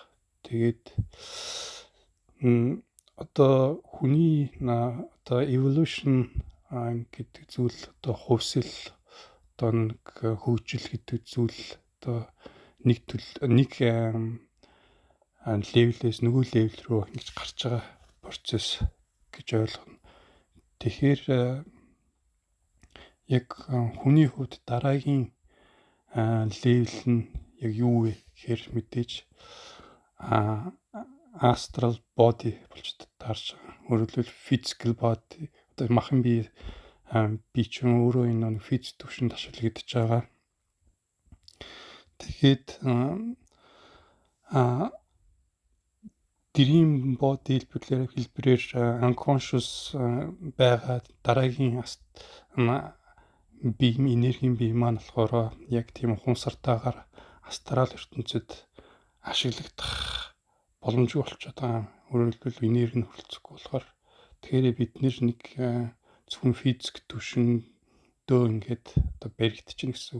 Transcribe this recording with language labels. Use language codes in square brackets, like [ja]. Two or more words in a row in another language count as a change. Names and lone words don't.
[mn] Тэгээд одоо хүний одоо evolution гэдэг зүйл одоо хувьсэл одоо нэг хөгжил гэдэг зүйл одоо нэг левелээс нөгөө левел рүү ингэж гарч байгаа процесс гэж ойлгоно. Тэгэхээр яг хүний хувьд дараагийн левел нь яг юу вэ гэхээр мэдээж [en] astral body [mn] болж таарч байгаа. Өөрөөр хэлбэл [en] physical body [mn] одоо махан бие чинь өөрөө энэ физ төвшөнд ашиглагдаж байгаа. Тэгээд [en] dream body [mn] хэлбэрээр unconscious байгаа дараагийн бие энергийн бие маань болохоор яг тийм ухамсартайгаар астрал ертөнцид ашиглагдах боломжгүй болчиход байгаа. Өөрөөр хэлбэл энерги нь хөрөлцөхгүй болохоор тэгэхээр бид нэг зөвхөн физик төвшөндөө ингээд одоо баригдчихна гэсэн үг.